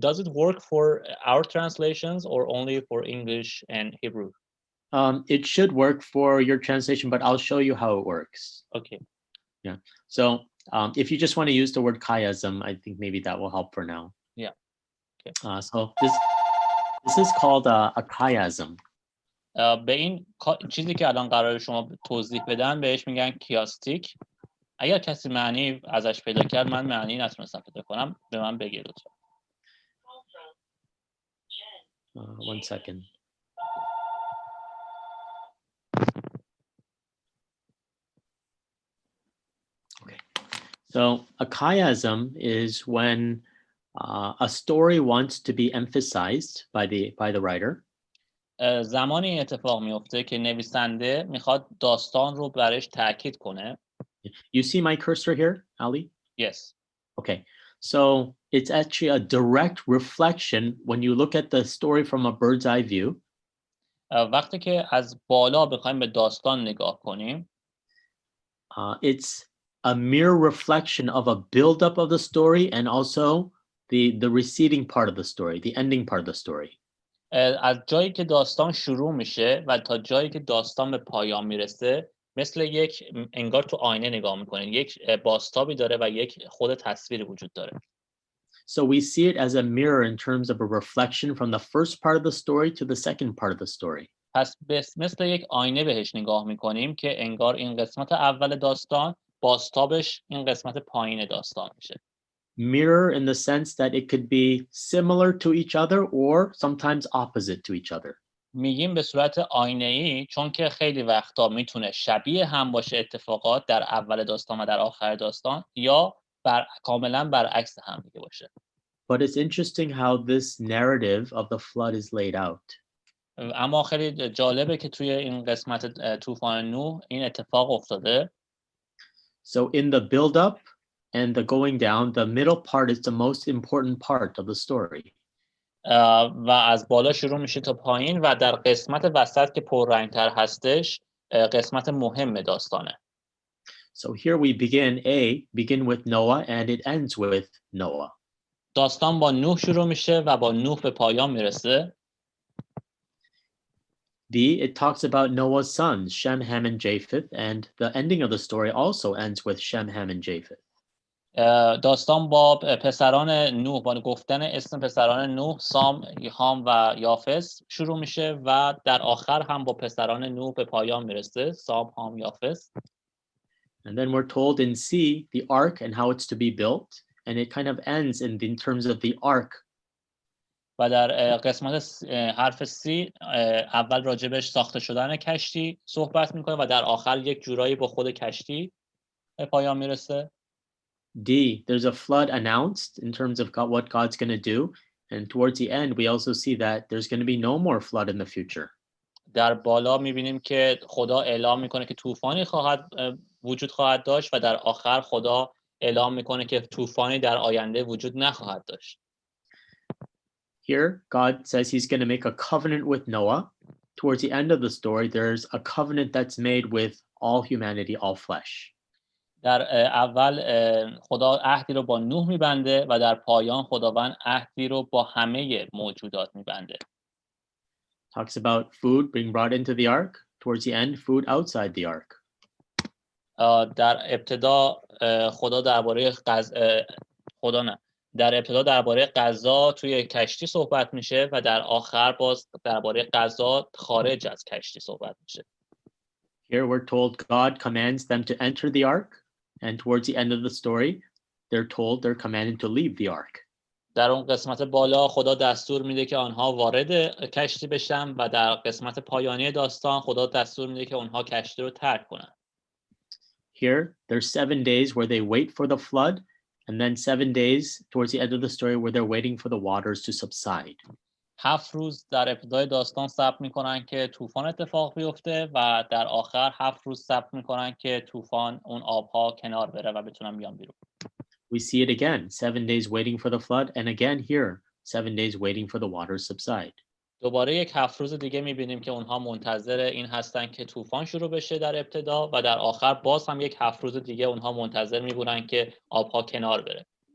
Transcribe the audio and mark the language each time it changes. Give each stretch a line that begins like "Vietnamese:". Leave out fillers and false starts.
English: Does it work for our translations or only for English and Hebrew? It should work for your translation, but I'll show you how it works. Okay. Yeah. So if you just want to use the word chiasm, I think maybe that will help for now. Yeah. Okay. So this is called a chiasm.
Persian: به این چیزی که الان قراره شما توضیح بدن بهش میگن کیاستیک. اگر کسی معنی ازش پیدا کرد، من معنی نتونستم پیدا کنم، به من بگید لطفا.
English: One second. Okay. So a chiasm is when a story wants to be emphasized by the writer.
Persian: زمانی اتفاق میفته که نویسنده میخواد داستان رو برش تاکید کنه.
English: You see my cursor here, Ali? Yes. Okay. So it's actually a direct reflection when you look at the story from a bird's eye view.
Persian: وقتی که از بالا بخوایم به داستان نگاه کنیم
English: it's a mere reflection of a build-up of the story and also the receding part of the story, the ending part of the story.
Persian: از جایی که داستان شروع میشه و تا جایی که داستان به پایان میرسه مثل یک انگار تو آینه نگاه میکنین، یک بازتابی داره و یک خود تصویری وجود داره.
English: So we see it as a mirror in terms of a reflection from the first part of the story to the second part of the story.
Persian: پس مثل یک آینه بهش نگاه میکنیم که انگار این قسمت اول داستان بازتابش این قسمت پایین داستان میشه.
English: Mirror in the sense that it could be similar to each other or sometimes opposite to each other.
Persian: میگیم به صورت آینه‌ای چون که خیلی وقتا میتونه شبیه هم باشه اتفاقات در اول داستان و در آخر داستان یا کاملا برعکس هم دیگه باشه.
English: But it's interesting how this narrative of the flood is laid out.
Persian: اما خیلی جالبه که توی این قسمت طوفان نوح این اتفاق افتاده.
English: So in the build up and the going down, the middle part is the most important part of the story.
Persian: و از بالا شروع میشه تا پایین و در قسمت وسط که پررنگ‌تر هستش قسمت مهم داستانه.
English: So here we begin with Noah and it ends with Noah.
Persian: داستان با نوح شروع میشه و با نوح به پایان میرسه.
English: It talks about Noah's sons, Shem, Ham, and Japheth, and the ending of the story also ends with Shem, Ham, and Japheth.
Persian: داستان با پسران نوح، با گفتن اسم پسران نوح، سام، هام و یافس شروع میشه و در آخر هم با پسران نوح به پایان میرسه، سام، هام، یافس.
English: And then we're told in C the ark and how it's to be built, and it kind of ends in terms of the ark.
Persian: و در قسمت حرف C اول راجبش ساخته شدن کشتی صحبت میکنه و در آخر یک جورایی با خود کشتی به پایان میرسه.
English: D, there's a flood announced in terms of what God's going to do, and towards the end we also see that there's going to be no more flood in the future.
Persian: در بالا میبینیم که خدا اعلام میکنه که طوفانی وجود خواهد داشت و در آخر خدا اعلام میکنه که طوفانی در آینده وجود نخواهد داشت.
English: Here, God says he's going to make a covenant with Noah. Towards the end of the story, there's a covenant that's made with all humanity, all flesh.
Persian: در اول خدا عهدی رو با نوح میبنده و در پایان خداوند عهدی رو با همه موجودات میبنده.
English: Talks about food being brought into the ark. Towards the end, food outside the ark.
Persian: در ابتدا خدا درباره غذا توی کشتی صحبت میشه و در آخر باز درباره غذا خارج از کشتی صحبت میشه.
English: Here we're told God commands them to enter the ark, and towards the end of the story, they're commanded to leave the ark.
Persian: در اون قسمت بالا خدا دستور میده که آنها وارد کشتی بشن و در قسمت پایانی داستان خدا دستور میده که آنها کشتی رو ترک کنن.
English: Here, there's 7 days where they wait for the flood, and then 7 days towards the end of the story where they're waiting for the waters to subside.
Persian: 7 روز در ابتدای داستان صبر میکنن که طوفان اتفاق بیفته و در آخر 7 روز صبر میکنن که طوفان اون آبها کنار بره و بتونن بیان بیرون.
English: We see it again, 7 days waiting for the flood, and again here, 7 days waiting for the waters subside.
Persian: دوباره یک 7 روز دیگه میبینیم که اونها منتظر این هستن که طوفان شروع بشه در ابتدا و در آخر باز هم یک 7 روز دیگه اونها منتظر میبونن که آبها کنار بره.